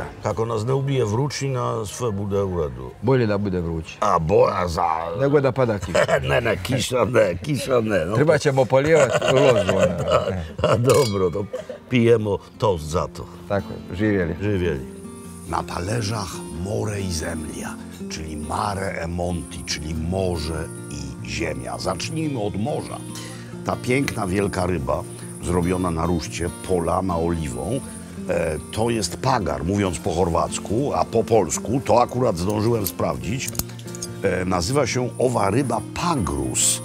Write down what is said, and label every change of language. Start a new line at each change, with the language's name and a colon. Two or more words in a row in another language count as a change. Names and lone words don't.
Croatian: Kako nas ne ubije vrućina, sve bude u redu. Bolje da bude vruće. A boja za... Nego da pada kiša. Ne, kiša ne. No, Treba ćemo polijevati lozu. a dobro, to pijemo toast za to. Tako je, živjeli.
Polish: Żywieli. Na talerzach more i zemlia, czyli
Italian: mare e monti,
Polish: czyli morze i ziemia. Zacznijmy od morza. Ta piękna, wielka ryba, zrobiona na ruszcie, polana oliwą, to jest pagar, mówiąc po chorwacku, a po polsku, to akurat zdążyłem sprawdzić, nazywa się owa ryba pagrus.